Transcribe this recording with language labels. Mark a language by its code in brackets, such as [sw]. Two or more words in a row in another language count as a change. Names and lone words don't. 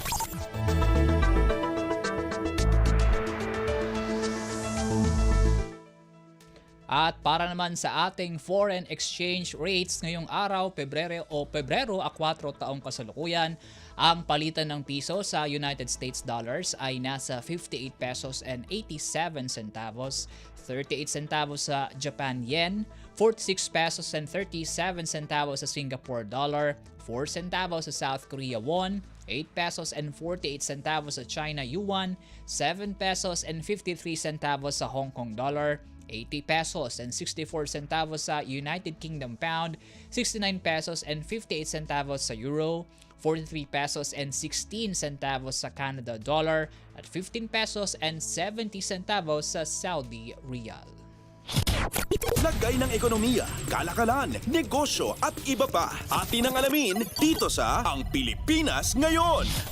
[tl] At para naman sa ating [en] foreign exchange rates [tl] ngayong araw, Pebrero 4 taong kasalukuyan, ang palitan ng piso sa United States dollars ay nasa [en] 58 pesos and 87 centavos, 38 centavos sa Japan yen, 46 pesos and 37 centavos sa Singapore dollar, 4 centavos sa South Korea won, 8 pesos and 48 centavos sa China yuan, 7 pesos and 53 centavos sa Hong Kong dollar, 80 pesos and 64 centavos sa United Kingdom pound, 69 pesos and 58 centavos sa euro, 43 pesos and 16 centavos sa Canada dollar, at 15 pesos and 70 centavos sa Saudi riyal. [tl] Lagay ng ekonomiya, kalakalan, negosyo at iba pa. Atin ang alamin dito sa Ang Pilipinas Ngayon.